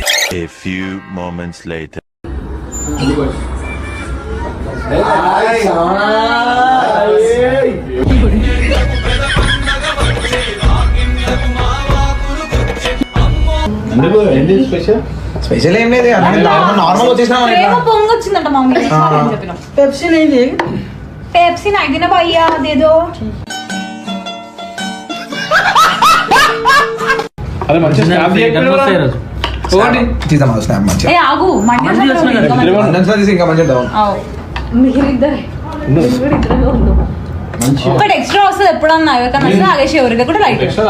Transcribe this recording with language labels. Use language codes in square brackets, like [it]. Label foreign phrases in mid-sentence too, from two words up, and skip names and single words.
[en] A few moments later. [te] ఎందుకు ఏంటి స్పెషల్? స్పెషల్ ఏం లేదు నార్మల్ వచ్చేసినాం ప్రేమ పొంగొచ్చిందంట మమ్మీ చెప్పిన [hi] पेप्सी नहीं दी पेप्सी नहीं देना भैया दे दो [te] అదే మంచి స్నాప్ తీద్దాం స్నాప్ మంచిగా ఏ ఆగు మండి తీసి ఇంకా మంచిగా ఉంటాం మీరిద్దరే ఒకటి ఎక్స్ట్రా వస్తుంది ఎప్పుడన్నా ఎవరికన్నా వస్తే ఆగేసి ఎవరికి కూడా లైట్